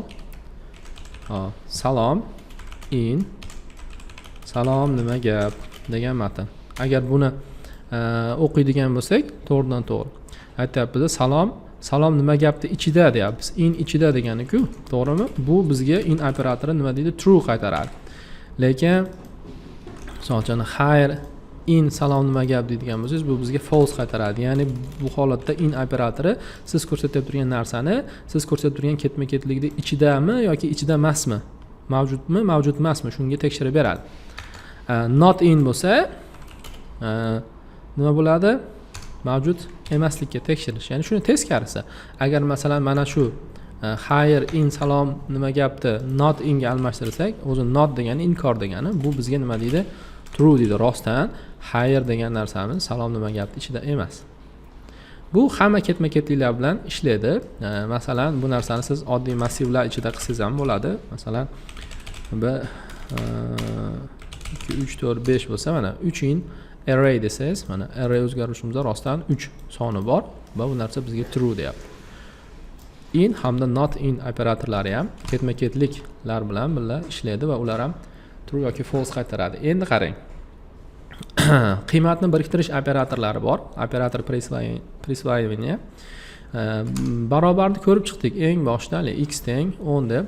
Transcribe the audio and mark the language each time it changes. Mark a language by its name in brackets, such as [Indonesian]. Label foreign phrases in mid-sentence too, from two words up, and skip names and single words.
[Uzbek] Salom in salom nima gap degan matn. Agar buni o'qiydigan bo'lsak, to'g'ridan to'g'ri aytyapmiz, salom nima gapni ichida deyapmiz. In ichida degani-ku, to'g'rimi? Bu bizga in operatori nima deydi? True qaytaradi. Lekin masalan, here in salom nima gap deydigan bo'lsangiz, bu bizga false qaytaradi. Ya'ni bu holatda in operatori siz ko'rsatib turgan narsani, siz ko'rsatib turgan ketma-ketlikda ichidami yoki ichida emasmi? Mavjudmi, mavjud emasmi? Shunga tekshirib beradi. Not in bo'lsa nima bo'ladi? Mavjud emaslikka tekshirish. Ya'ni shuni teskarisi. Agar masalan mana shu here in salom nima gapni not in ga almashtirsak, o'zi not degani inkor degani, bu bizga nima deydi? True deydi. Rostdan here degan narsamiz salom nima gapni ichida emas. Bu hamma ketma-ketliklar bilan ishlaydi. Masalan, bu narsani siz oddiy massivlar ichida qilsangiz ham bo'ladi. Masalan, 2 3 4 5 bo'lsa, mana 3 in array desangiz, mana array o'zgarishimizda rostdan 3 soni bor va bu narsa bizga true deyapti. In hamda not in operatorlari ham ketma-ketliklar bilan birga ishlaydi va ular ham true yoki false qaytaradi. Endi qarang. Qiymatni biriktirish operatorlari bor. [Russian] Operator присваивание. [Uzbek] Barobarni ko'rib chiqdik eng boshda, x teng 10 deb.